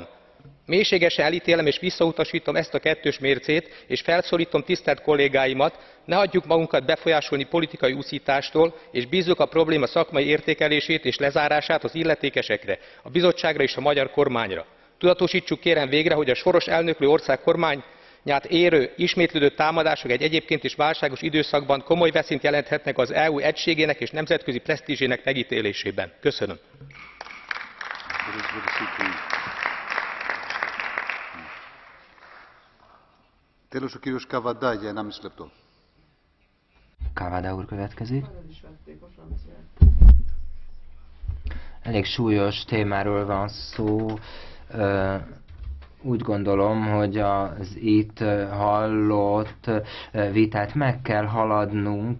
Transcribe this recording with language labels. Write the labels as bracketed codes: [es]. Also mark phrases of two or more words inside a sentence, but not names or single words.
[hu] Mélységesen elítélem és visszautasítom ezt a kettős mércét, és felszólítom tisztelt kollégáimat, ne hagyjuk magunkat befolyásolni politikai uszítástól, és bízzuk a probléma szakmai értékelését és lezárását az illetékesekre, a bizottságra és a magyar kormányra. Tudatosítsuk kérem végre, hogy a soros elnöklő ország kormányát érő, ismétlődő támadások egy egyébként is válságos időszakban komoly veszélyt jelenthetnek az EU egységének és nemzetközi presztízsének megítélésében. Köszönöm. [el] Τέλος ο κύριος Καβαντά για 1,5 λεπτό. [hu] Kavada úr következik. Elég súlyos témáról van szó. Úgy gondolom, hogy az itt hallott vitát meg kell haladnunk.